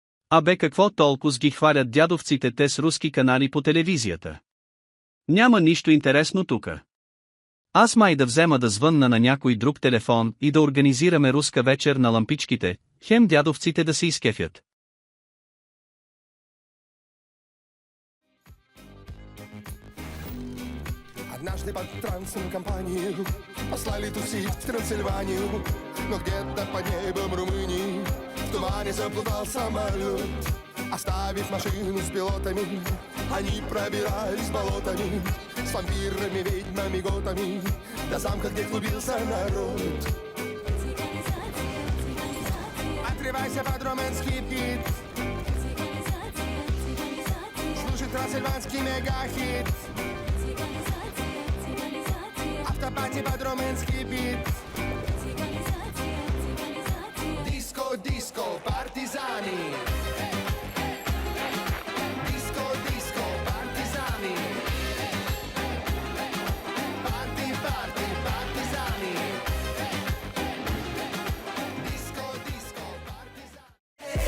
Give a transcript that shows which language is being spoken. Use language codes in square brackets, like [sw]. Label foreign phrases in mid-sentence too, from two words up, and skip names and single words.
[bg] Абе какво толкова ги хвалят дядовците те с руски канали по телевизията? Няма нищо интересно тука. Аз май да взема да звънна на някой друг телефон и да организираме руска вечер на лампичките, хем дядовците да се изкефят. [ru] Однажды под трансом компанию послали тусить в Трансильванию, но где-то под небом Румынии в тумане заплутал самолет. Оставив машину с пилотами, они пробирались болотами с вампирами, ведьмами, готами до замка, где клубился народ. Отрывайся под румынский бит, слушай трансильванский мегахит. Автопати под румынский бит. Диско, диско, партизани. Диско, диско, партизани. Парти, парти, партизани. Диско, диско, партизани.